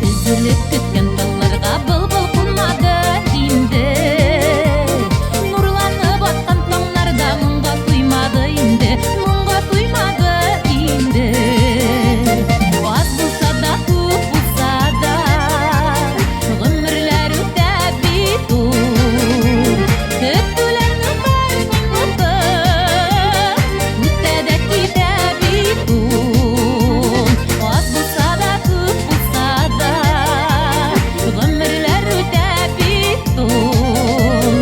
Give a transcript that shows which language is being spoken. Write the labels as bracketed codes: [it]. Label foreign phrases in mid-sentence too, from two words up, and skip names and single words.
[kk] Үзіліп кеткен талларға бұлбұл қонмады енді. Нұрланып атқан таңдарда мұңға тоймады енді, мұңға тоймады енді. [tt] Аз болса да көп болса да ғұмырлар өтә бит ул. Көтүләрнең бар минуты үтә дә китә бит ул. Аз булса да көп булса да ғұмырлар үтә бит ул.